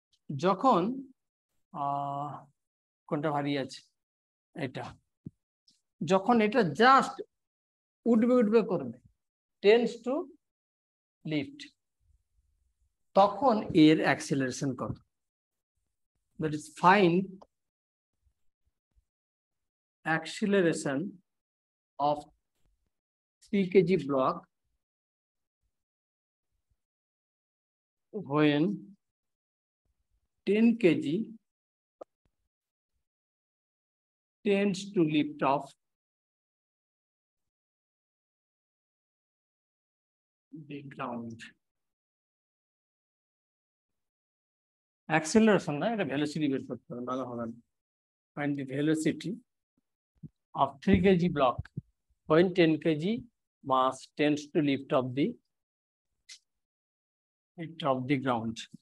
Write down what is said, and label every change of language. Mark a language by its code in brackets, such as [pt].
[bn] যখন কোনটা ভারী আছে, এটা, যখন এটা জাস্ট উঠবে করবে, [en] tends to lift, [bn] তখন এর অ্যাক্সিলারেশন কত? [en] That is find acceleration of 3 kg block when 10 kg tends to lift off the ground. [bn] Acceleration না, এটা velocity বের করতে হবে, ভালো হবে না। [en] Find the velocity of 3 kg block when 10 kg mass tends to lift off the ground.